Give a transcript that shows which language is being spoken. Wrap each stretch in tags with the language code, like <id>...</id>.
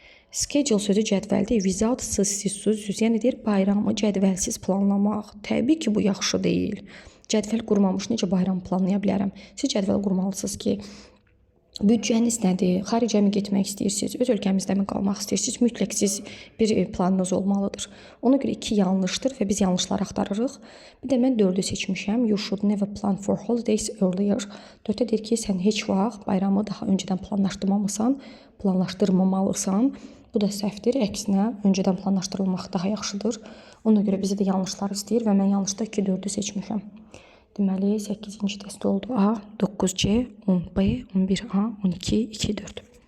<az>Schedule sözü cədvəldir. Without sizsiz, yəni deyir bayramı cədvəlsiz planlamaq. Təbii ki, bu yaxşı deyil. Cədvəl qurmamış necə bayram planlaya bilərəm? Siz cədvəl qurmalısınız ki, büdcəniz nədir? Xaricəmi getmək istəyirsiniz? Öz ölkəmizdə mi qalmaq istəyirsiniz? Mütləq siz bir planınız olmalıdır. Ona görə 2 yanlışdır və biz yanlışları axtarırıq. Bir də mən 4-ü seçmişəm.</az> <en>You should never plan for holidays earlier.</en> <az>4-də deyir ki, sən heç vaxt bayramı daha öncədən planlaşdırmamalısan. Bu da səhvdir. Əksinə, öncədən planlaşdırılmaq daha yaxşıdır. Ona görə bizə də yanlışlar istəyir və mən yanlışda 2-4-ü seçmişəm. Deməli, 8-ci test oldu. A, 9C, 10B, 11A, 12, 2, 4.</az>